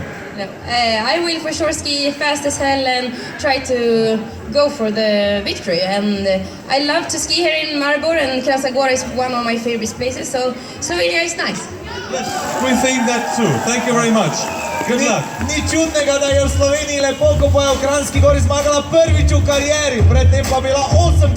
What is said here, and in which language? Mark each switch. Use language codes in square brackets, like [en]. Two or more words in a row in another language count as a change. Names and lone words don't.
[en] No, I will for sure ski fast as hell and try to go for the victory. And I love to ski here in Maribor, and Kranjska Gora is one of my favorite places. So yeah, it's nice. Yes, we think that too. Thank you very much. Good luck. [sl] Ni čudnega, da je v Sloveniji lepo, ko pa je v Kranjski Gori zmagala prvič v karieri, predtem pa bila 8